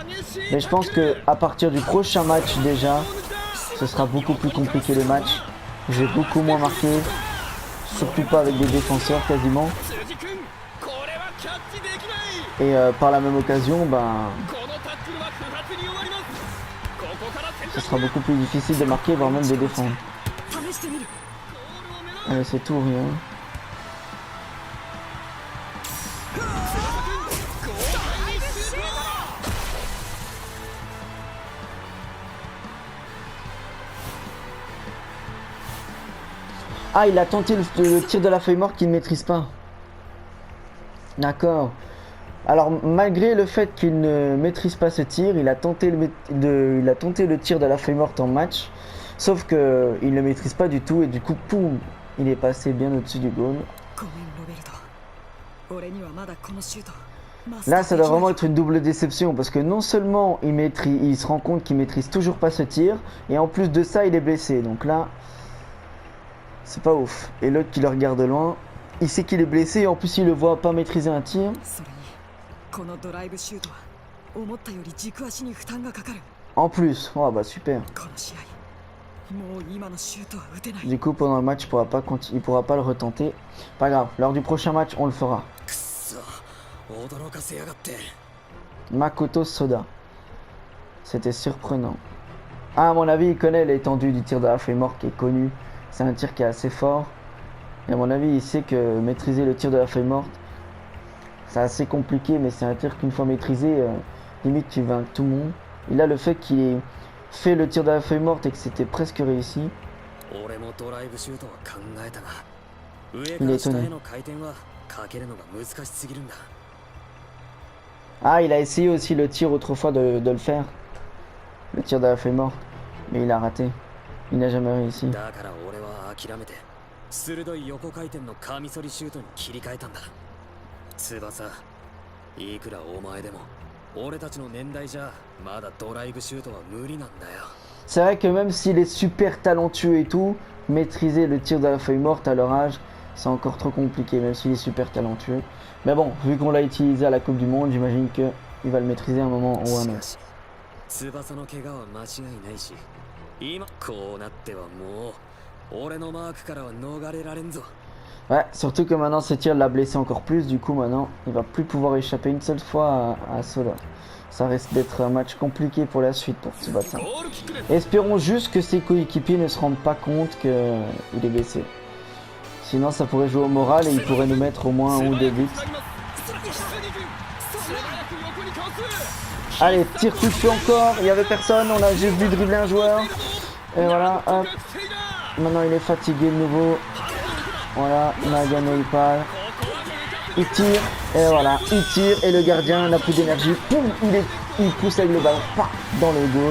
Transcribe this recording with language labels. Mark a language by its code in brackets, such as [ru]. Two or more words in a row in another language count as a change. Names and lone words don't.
[fr] Mais je pense que à partir du prochain match déjà, ce sera beaucoup plus compliqué les matchs. J'ai beaucoup moins marqué, surtout pas avec des défenseurs quasiment. Et par la même occasion, ben, ce sera beaucoup plus difficile de marquer, voire même de défendre. [ja] 試してみる。 [fr] Allez, c'est tout, rien. Ah, il a tenté le tir de la feuille morte qu'il ne maîtrise pas. D'accord. Alors, malgré le fait qu'il ne maîtrise pas ce tir, il a tenté le tir de la feuille morte en match. Sauf que il ne le maîtrise pas du tout et du coup, poum, il est passé bien au-dessus du goal. [ja] ごめんロベルト。俺にはまだこのシュート。 [fr] Là, ça doit vraiment être une double déception parce que non seulement il se rend compte qu'il maîtrise toujours pas ce tir, et en plus de ça, il est blessé. Donc là, c'est pas ouf. Et l'autre qui le regarde de loin, il sait qu'il est blessé et en plus il le voit pas maîtriser un tir. [ja] それにこのドライブシュートは思ったより軸足に負担がかかる。 [fr] En plus, oh bah super. [ja] この試合もう今のシュートは打てない。 [fr] Du coup, pendant le match, il pourra pas le retenter. Pas grave, lors du prochain match, on le fera. [ja] くっそ驚かせやがって。 [fr] Makoto Soda. C'était surprenant. Ah, à mon avis, il connaît l'étendue du tir de la feuille morte qui est connu. C'est un tir qui est assez fort. Et à mon avis, il sait que maîtriser le tir de la feuille morte, c'est assez compliqué, mais c'est un tir qu'une fois maîtrisé, limite tu vaincs tout le monde. Et là, le fait qu'il ait fait le tir de la feuille morte et que c'était presque réussi, [ja] 俺もドライブシュートは考えたが、上 [fr] il [ja] か [fr] est [ja] ら下 [fr] étonné. [ja] への回転はかけるのが難しすぎるんだ。 [fr] Ah, il a essayé aussi le tir autrefois de le faire. Le tir de la feuille morte. Mais il a raté. Il n'a jamais réussi. [ja] だから俺は諦めて、鋭い横回転のカミソリシュートに切り替えたんだ。翼、いくらお前でも、俺たちの年代じゃまだドライブシュートは無理なんだよ。 [fr] C'est vrai que même s'il est super talentueux et tout, maîtriser le tir de la feuille morte à leur âge, c'est encore trop compliqué, même s'il est super talentueux. Mais bon, vu qu'on l'a utilisé à la Coupe du Monde, j'imagine qu'il va le maîtriser à un moment ou à un [ja] しか [fr] autre. [ja] し、翼の怪我は間違いないし、今こうなってはもう俺のマークからは逃れられんぞ。 [fr] Ouais, surtout que maintenant ce tir l'a blessé encore plus, du coup maintenant il va plus pouvoir échapper une seule fois à Soda. Ça risque d'être un match compliqué pour la suite pour Tsubasa. [ja] ゴールキックです。 [fr] Espérons juste que ses coéquipiers ne se rendent pas compte qu'il est blessé. Sinon ça pourrait jouer au moral et il pourrait nous mettre au moins un ou deux buts. [ja] 素早く横にかわす。 [fr] Allez, tir coup de feu encore, il y avait personne, on a juste vu dribbler un joueur. Et voilà, hop, maintenant il est fatigué de nouveau. Voilà, Nagano il parle. Il tire, et voilà, il tire et le gardien n'a plus d'énergie. Poum, il pousse avec le ballon, pas dans le goal.